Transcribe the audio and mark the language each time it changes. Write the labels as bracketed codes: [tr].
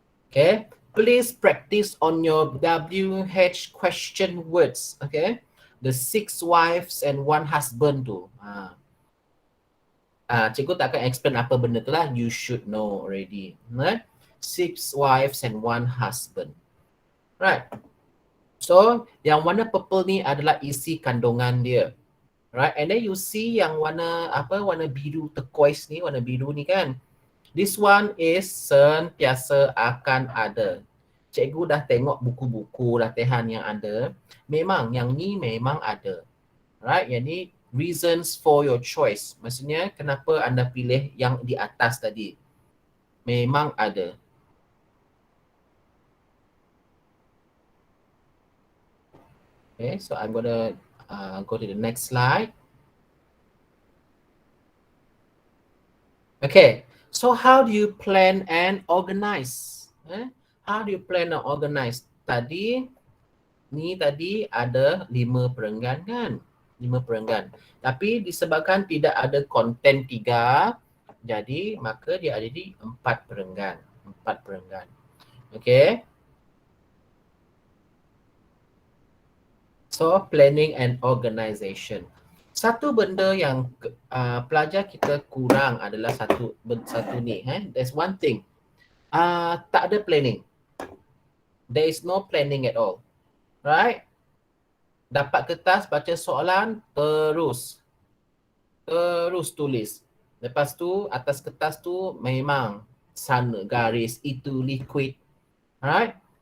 [en] Okay, please practice on your WH question words. Okay, the 6 wives and 1 husband tu. [ms] Cikgu tak akan explain apa benda tu lah. [en] You should know already. Right? 6 wives and 1 husband. Right. [ms] So, yang warna purple ni adalah isi kandungan dia. [en] Right. And then you see [ms] yang warna biru turquoise ni, warna biru ni kan. [en] This one is [ms] sentiasa akan ada. Cikgu dah tengok buku-buku latihan yang ada. Memang yang ni memang ada. [en] Right. [ms] Yang ni reasons for your choice. Maksudnya kenapa anda pilih yang di atas tadi. Memang ada. [en] Okay, so I'm gonna go to the next slide. Okay, so how do you plan and organize? How do you plan and organize? [ms] Tadi ada 5 perenggan kan? 5 perenggan. Tapi disebabkan tidak ada konten 3, jadi maka dia ada di 4 perenggan. 4 perenggan. Okay. [en] So, planning and organization. [ms] Satu benda yang pelajar kita kurang adalah satu ni. [en] There's one thing. [ms] Tak ada planning. [en] There is no planning at all. [ms] Right? Dapat kertas, baca soalan, terus tulis. Lepas tu, atas kertas tu memang sana garis, itu liquid. Right?